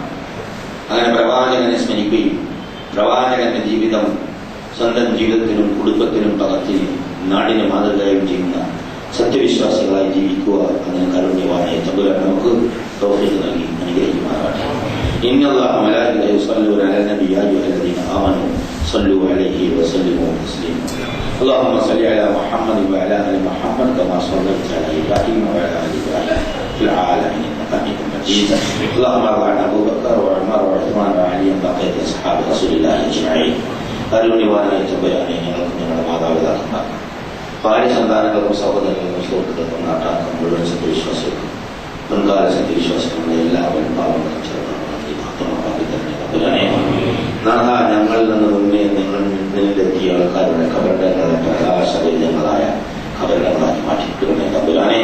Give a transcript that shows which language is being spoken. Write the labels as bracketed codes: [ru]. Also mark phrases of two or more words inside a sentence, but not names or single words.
[ml] അങ്ങനെ പ്രവാചകനെ സ്മരിക്കുകയും പ്രവാചകന്റെ ജീവിതം സ്വന്തം ജീവിതത്തിനും കുടുംബത്തിനും പകർത്തി നാടിനെ മാതൃകയും ചെയ്യുന്ന സത്യവിശ്വാസികളായി ജീവിക്കുക. അതിന് കരുണ്യവാനായ തമ്പുരാൻ നമുക്ക് തൗഫീഖ് നൽകി അനുഗ്രഹിക്കുമാറാകട്ടെ. [ar] إن الله وملائكته يصلون على النبي يا أيها الذين آمنوا صلوا عليه وسلموا تسليما. اللهم صل على محمد وعلى ال محمد كما صليت على ابراهيم وعلى ال ابراهيم في العالمين انك حميد مجيد. اللهم ارض عن ابو بكر وعمر وعثمان وعلي بقيه اصحاب رسول الله اجمعين. [ml] കരുണ്യവാനായ തമ്പുരാനെ ഞങ്ങൾക്ക് ഞങ്ങളുടെ മാതാപിതാക്കന്മാർ, ഭാര്യ സന്താനങ്ങൾക്കും സഹോദരങ്ങൾക്കും സുഹൃത്തുക്കൾക്കും നാട്ടാർക്കും മുഴുവൻ സത്യവിശ്വാസികൾക്കും മുൻകാല സത്യവിശ്വാസങ്ങളുടെ എല്ലാവരും പാവങ്ങളും ചെറുപ്പങ്ങളും മാത്രമാക്കി തന്നെ തമ്പുരാനെ. നാഥ, ഞങ്ങളിൽ നിന്ന് മുന്നേ നിന്നിലെത്തിയ ആൾക്കാരുടെ ഖബറിടങ്ങളെ പ്രകാശപരിതങ്ങളായ ഖബറിടങ്ങളാക്കി മാറ്റിയിട്ടുടനെ തമ്പുരാനെ.